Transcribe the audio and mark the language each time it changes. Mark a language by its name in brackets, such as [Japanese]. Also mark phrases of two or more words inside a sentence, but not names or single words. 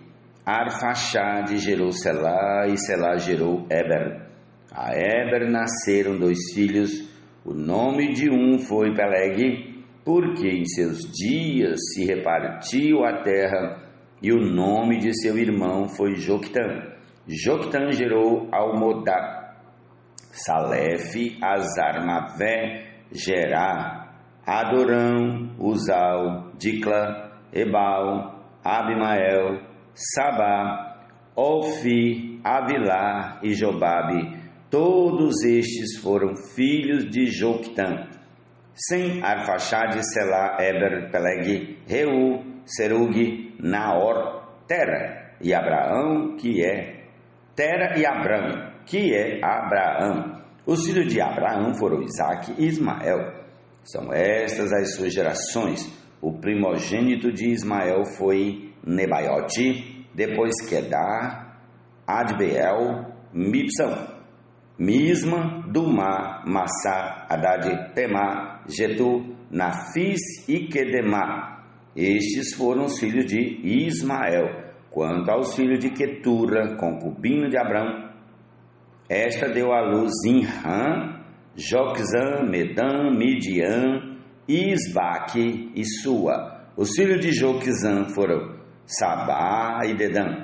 [Portuguese] Arfaxade gerou Selá e Selá gerou Eber. A Eber nasceram dois filhos. O nome de um foi Peleg, porque em seus dias se repartiu a terra, e o nome de seu irmão foi Joctã. Joctã gerou Almodá, Salefe, Azarmavé, Gerá, Adorão, Uzal, Dicla, Ebal, Abimael, Sabá, Olfi, Avilá e Jobabe. Todos estes foram filhos de Joctã. Sem Arfaxade, Selá, Eber, Peleg, Reu, Serug, Naor, Tera e Abraão, que é Tera e Abrão, que é Abraão. Os filhos de Abraão foram Isaque e Ismael. São estas as suas gerações. O primogênito de Ismael foi Nebaiote, depois Quedar, Adbeel, Mibsam, Misma, Dumá, Massá, Haddad, Temá, Getu, Nafis e Quedemá. Estes foram os filhos de Ismael. Quanto aos filhos de Quetura, concubino de Abrão, esta deu à luz Zinrã, Joczã, Medã, Midian, Isbaque e Sua. Os filhos de Joczã foram Sabá e Dedã.